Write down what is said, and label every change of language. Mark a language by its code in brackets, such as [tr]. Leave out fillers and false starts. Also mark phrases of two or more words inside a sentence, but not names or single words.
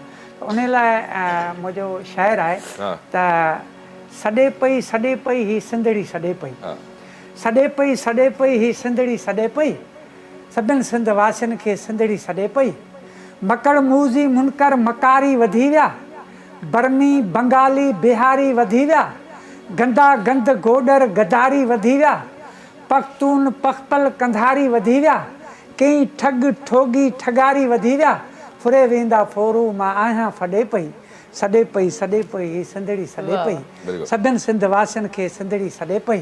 [sd] उन लाइ मुंहिंजो शाइरु आहे त सॾे पई ही सिंधड़ी सॾे पई, सॾे पई ही सिंधड़ी सॾे पई, सभिनि सिंध वासियुनि खे सिंधड़ी सॾे पई। मकड़ मूज़ी मुनकर मकारी वधी विया, बर्मी बंगाली बिहारी वधी विया, गंदा गंद गोडर गदारी वधी विया, पख्तून पखपल कंधारी वधी विया, कई ठग ठोगी ठगारी वधी विया, फुरे वेंदा फोरू मां आहियां फॾे पई, सॾे पई ही सिंधड़ी सॾे पई, सभिनि सिंध वासियुनि खे सिंधड़ी सॾे पई।